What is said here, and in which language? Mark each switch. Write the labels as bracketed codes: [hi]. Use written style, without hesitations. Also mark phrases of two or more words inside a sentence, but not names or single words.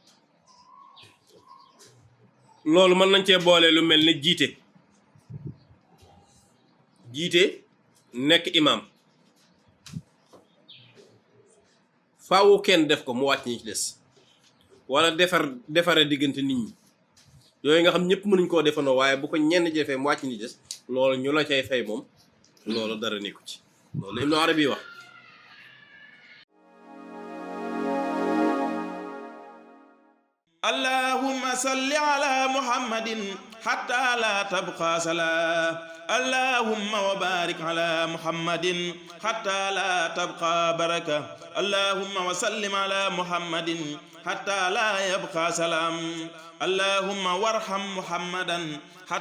[wo] loolu mën nañ cee boole lu mel ne jiite nekk imam faawu kenn def ko mu wàcc ñi ci des wala defare diggante nit ñi yooyu nga xam ñëpp mënuñ koo defandoo waaye bu ko ñenn jëfee mu wàcc ñi des loolu ñu la cay fay moom loolu dara nekku ci loolu Ibnu Arabi wax. [ar] اللهم صل على محمد حتى لا تبقى صلاة اللهم وبارك على محمد حتى لا تبقى بركة اللهم وسلم على محمد حتى لا يبقى سلام اللهم وارحم محمدا حتى